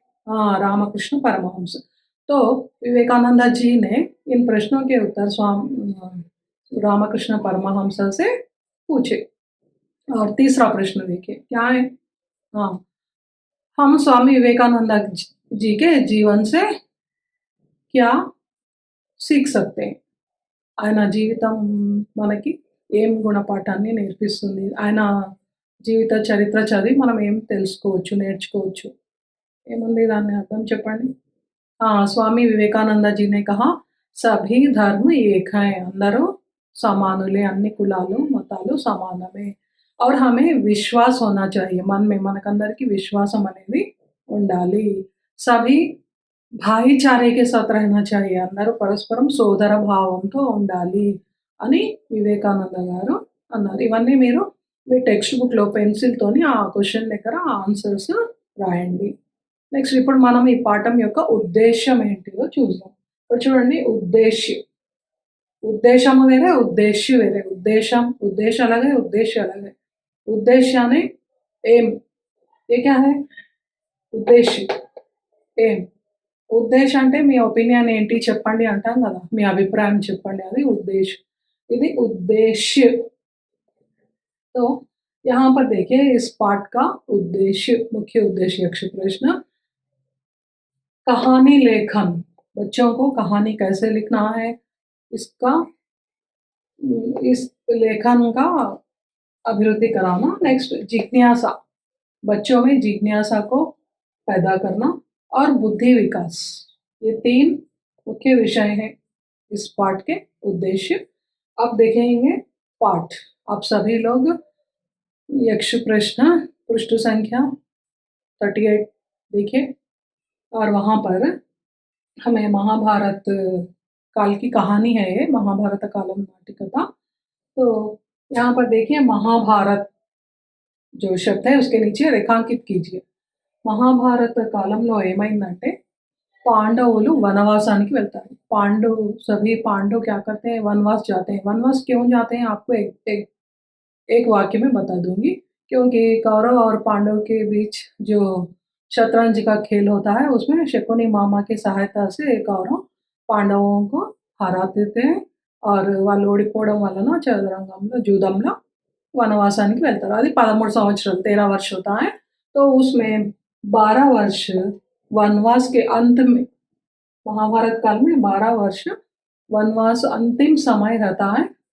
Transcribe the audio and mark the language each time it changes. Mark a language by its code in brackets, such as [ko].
[hi] हाँ, रामकृष्ण परमहंस। तो विवेकानंद जी ने इन प्रश्नों के उत्तर रामकृष्ण परमहंस से पूछे। और तीसरा प्रश्न देखिए क्या है? हाँ, हम स्वामी विवेकानंद जी के जीवन से क्या सीख सकते हैं? [te] ఆయన జీవితం మనకి ఏం గుణపాఠాన్ని నేర్పిస్తుంది? ఆయన జీవిత చరిత్ర చదివి మనం ఏం తెలుసుకోవచ్చు, నేర్చుకోవచ్చు? ఏముంది దాని అర్థం చెప్పండి? [hi] हाँ, स्वामी विवेकानंद जी ने कहा सभी धर्म एक हैं, [te] అందరూ సమానులే, అన్ని కులాలు మతాలు సమానమే. [hi] और हमें विश्वास होना चाहिए, मन में [te] మనకందరికి విశ్వాసం అనేది ఉండాలి. सभी భాయిచారే [hi] के साथ रहना चाहिए, [te] అందరూ పరస్పరం సోదర భావంతో ఉండాలి అని వివేకానంద గారు అన్నారు. ఇవన్నీ మీరు మీ టెక్స్ట్ బుక్‌లో పెన్సిల్‌తోని ఆ క్వెషన్ దగ్గర ఆన్సర్స్ రాయండి. నెక్స్ట్ ఇప్పుడు మనం ఈ పాఠం యొక్క ఉద్దేశ్యం ఏంటిదో చూద్దాం. ఇక్కడ చూడండి ఉద్దేశ్య. ఉద్దేశ్యము వేరే, ఉద్దేశ్య వేరే. [hi] ఉద్దేశ్యం, उद्देश्य अलग है, उद्देश्य अलग है. उद्देश्य यानी एम. ये क्या है? [te] ఉద్దేశ్య, ఏం. ఉద్దేశ్ అంటే మీ ఒపీనియన్ ఏంటి చెప్పండి అంటాం కదా, మీ అభిప్రాయం చెప్పండి, అది ఉద్దేశ్. ఇది ఉద్దేశ్య. [hi] तो यहाँ पर देखिए इस पाठ का उद्देश्य, मुख्य उद्देश्य यक्ष प्रश्न कहानी लेखन, बच्चों को कहानी कैसे लिखना है इसका, इस लेखन का अभिवृद्धि कराना. नेक्स्ट जिज्ञासा, बच्चों में जिज्ञासा को पैदा करना. और बुद्धि विकास, ये 3 मुख्य विषय हैं इस पाठ के उद्देश्य. अब देखेंगे पाठ. आप सभी लोग यक्ष प्रश्न पृष्ठ संख्या 38 देखिए. और वहाँ पर हमें महाभारत काल की कहानी है, ये महाभारत कालम नाटिकथा. तो यहाँ पर देखिए महाभारत जो शब्द है उसके नीचे रेखांकित कीजिए. [te] మహాభారత కాలంలో ఏమైందంటే పాండవులు వనవాసానికి వెళ్తారు. [hi] सभी पांडव क्या करते हैं? वनवास जाते हैं. वनवास क्यों जाते हैं आपको एक वाक्य में बता दूंगी. क्योंकि कौरव और पांडव के बीच जो शतरंज का खेल होता है उसमें शकुनी मामा की सहायता से कौरव पांडवों को हराते थे. [te] और వాళ్ళు ఓడిపోవడం వలన చదరంగంలో జూదంలో వనవాసానికి వెళ్తారు. అది 13 సంవత్సరాలు, [hi] 13 वर्ष होता है. तो उसमें 12 वर्ष वनवास के अंत में, महाभारत काल में 12 वर्ष वनवास अंतिम समय रहता है.